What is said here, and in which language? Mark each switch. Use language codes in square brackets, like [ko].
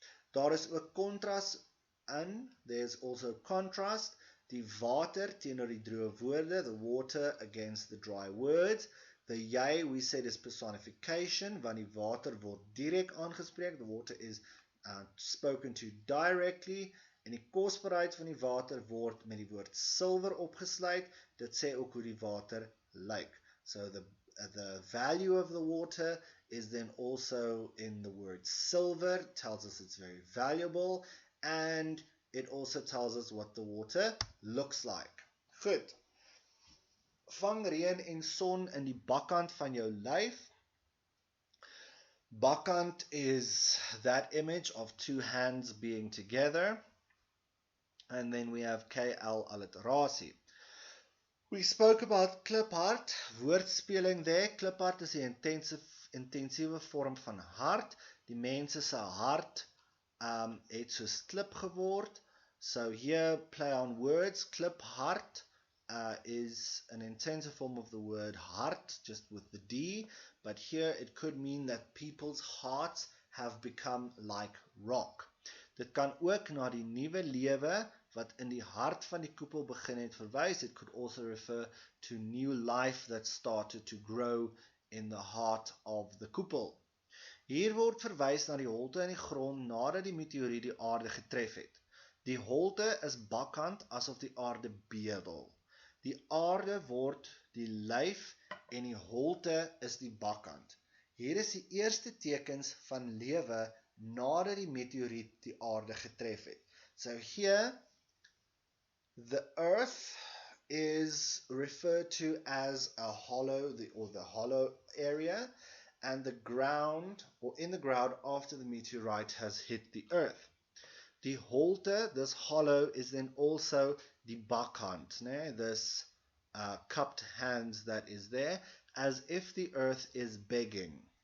[af] Daar is ook kontras in. [en] There's also contrast. [af] Die water teenoor die droë woorde, [en] the water against the dry words. The jy, we said, is personification, [af] want die water word direk aangespreek. [en] The water is spoken to directly. [af] En die kosbaarheid van die water word met die woord silwer opgesluit. Dit sê ook hoe die water lyk. [en] So the value of the water is then also in the word silver. It tells us it's very valuable, and it also tells us what the water looks like. [af] Goed. Vang reën en son in die bakkant van jou lyf. [en] Bakkant is that image of two hands being together. And then we have KL alliterasie. We spoke about kliphart, woordspeling there. [af] Kliphart is die intensiewe vorm van hart. Die mense se hart het soos klip geword. [en] So here, play on words. Kliphart is an intensive form of the word heart, just with the D. But here it could mean that people's hearts have become like rock. [af] Dit kan ook na die nuwe lewe wat in die hart van die koepel begin het verwys. [en] It could also refer to new life that started to grow in the heart of the koepel. [af] Hier word verwys na die holte in die grond nadat die meteoriet die aarde getref het. Die holte is bakkant asof die aarde bedel. Die aarde word die lyf en die holte is die bakkant. Hier is die eerste tekens van lewe nadat die meteoriet die aarde getref het. [en] So here, the earth is referred to as a hollow, or the hollow area, and the ground, or in the ground after the meteorite has hit the earth. Die holte, this hollow, is then also die bakkant, this cupped hands that is there, as if the earth is begging.